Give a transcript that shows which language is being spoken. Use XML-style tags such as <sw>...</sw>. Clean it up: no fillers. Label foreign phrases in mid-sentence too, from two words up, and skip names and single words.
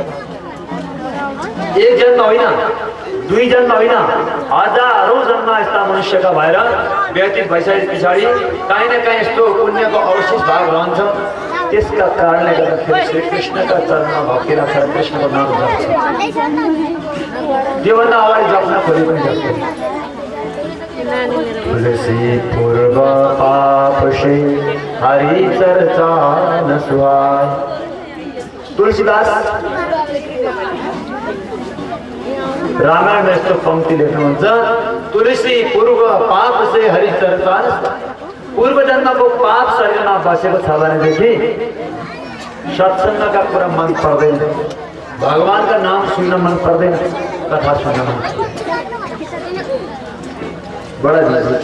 <ne>एक जन्म होइन, दुई जन्म होइन, हजारौं जन्म यस्ता मनुष्यका भएर व्यतीत भइसके पछाडि काहीँ न काहीँ यस्तो पुण्यको अवशेष भाग रहन्छ। त्यसका कारणले गर्दाखेरि श्री कृष्णका चरणमा भक्ति राख्छ, कृष्णको नाम जप्छ। त्योभन्दा अगाडि जप्न खोले पनि जप्दैन।</ne> <hi>तुलसी पूर्व पाप से हरि चर्चा न सुहाय। तुलसीदास रामायण में</hi> <ne>यस्तो पंक्ति लेख्नुहुन्छ,</ne> <hi>तुलसी पूर्व पाप से हरि चर्चा न सुहाय।</hi> <ne>पूर्व जन्मको पाप शरीरमा बसेको छ भनेदेखि सत्सङ्गका कुरा मन पर्दैन, भगवानका नाम सुन्न मन पर्दैन, कथा सुन्न मन बडा जरुरी छ।</ne>